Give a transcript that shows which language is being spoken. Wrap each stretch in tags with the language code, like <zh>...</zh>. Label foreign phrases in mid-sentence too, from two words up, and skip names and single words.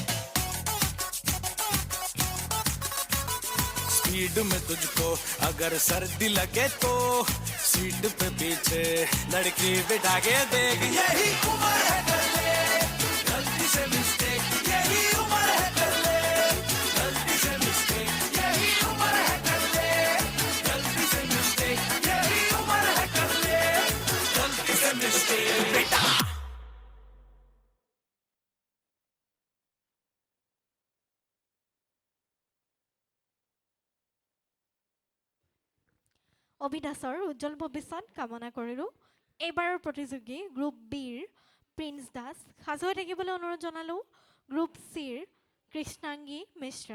<hi>स्पीड में तुझको अगर सर्दी लगे तो सीट पे पीछे लड़की बिठा के देख, यही उम्र है कर ले गलती से मिस्टेक, यही उम्र है कर ले गलती से मिस्टेक, यही उम्र है कर ले गलती से मिस्टेक, यही उम्र है कर ले गलती से मिस्टेक बेटा।</hi> <as>অভিদাসৰ উজ্জ্বল ভৱিষ্যত কামনা কৰিলোঁ। এইবাৰৰ প্ৰতিযোগী গ্ৰুপ বিৰ প্ৰিন্স দাস, সাজু হৈ থাকিবলৈ অনুৰোধ জনালোঁ গ্ৰুপ চিৰ কৃষ্ণাংগী মিশ্ৰা।</as>